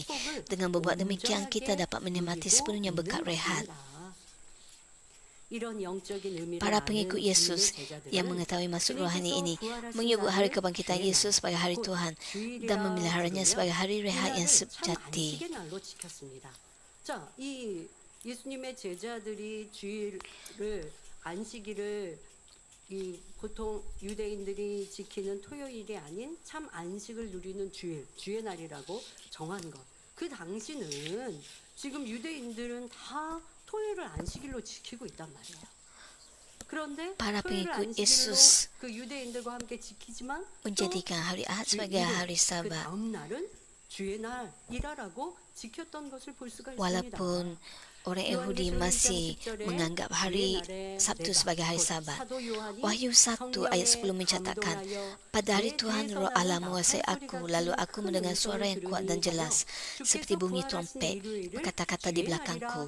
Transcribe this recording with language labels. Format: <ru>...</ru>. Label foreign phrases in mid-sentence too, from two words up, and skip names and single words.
<ms>Dengan berbuat demikian, kita dapat menikmati sepenuhnya berkat rehat. Para pengikut Yesus yang mengetahui maksud rohani ini menyebut hari kebangkitan Yesus sebagai hari Tuhan dan memeliharanya sebagai hari rehat yang sejati.</ms> <ko>예수님의 제자들이 안식일을 보통 유대인들이 지키는 토요일이 아닌 참 안식을 누리는 주의 날이라고 정한 것. 그 당시는 지금 유대인들은 다 토요일을 안식일로 지키고 있단 말이에요. 그런데</ko> <ms>Para</ms> <ko>토요일을</ko> <ms>pengikut</ms> <ko>안식일로</ko> <ms>Yesus</ms> <ko>그 유대인들과 함께 지키지만</ko> <ms>menjadikan hari Ahad sebagai hari</ms> <ko>그</ko> <ms>Sabat.</ms> <ko>다음 날은 주의 날이라라고 지켰던 것을 볼 수가 있습니다.</ko> <ms>Walaupun orang Yahudi masih menganggap hari Sabtu sebagai hari Sabat. Wahyu 1 ayat 10 mencatatkan, pada hari Tuhan Roh Allah menguasai aku, lalu aku mendengar suara yang kuat dan jelas, seperti bunyi trompet, berkata-kata di belakangku.</ms>